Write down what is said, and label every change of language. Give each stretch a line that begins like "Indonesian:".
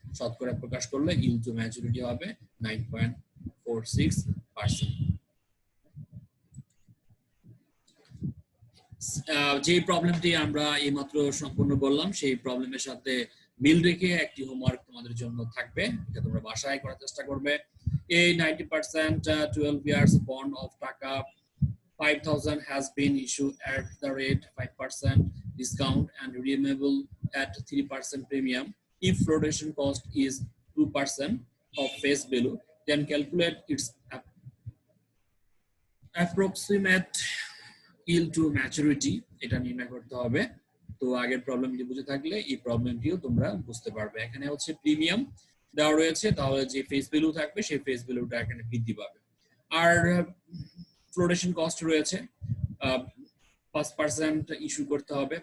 Bangla: শতকরা প্রকাশ করলে yield two maturity হবে 9.46%। যে প্রবলেমটি আমরা এইমাত্র সম্পূর্ণ করলাম সেই প্রবলেমের সাথে মিল রেখে একটি হোমওয়ার্ক তোমাদের জন্য থাকবে, এটা তোমরা বাসায় করার চেষ্টা করবে।
English: এই 90% 12 years bond of taka 5000 has been issued at the rate 5% discount and redeemable at 3% premium. If flotation cost is 2% of face value, then calculate its approximate yield to maturity.
Bangla: এটা নির্ণয় করতে হবে। তো আগের প্রবলেমটি বুঝে থাকলে এই প্রবলেমটিও তোমরা বুঝতে পারবে। এখানে হচ্ছে প্রিমিয়াম দেওয়া রয়েছে, তাহলে যে ফেস ভ্যালু থাকবে সেই ফেস ভ্যালুটা এখানে বৃদ্ধি পাবে। আর ফ্লোটেশন কস্ট রয়েছে 5% ইস্যু করতে হবে।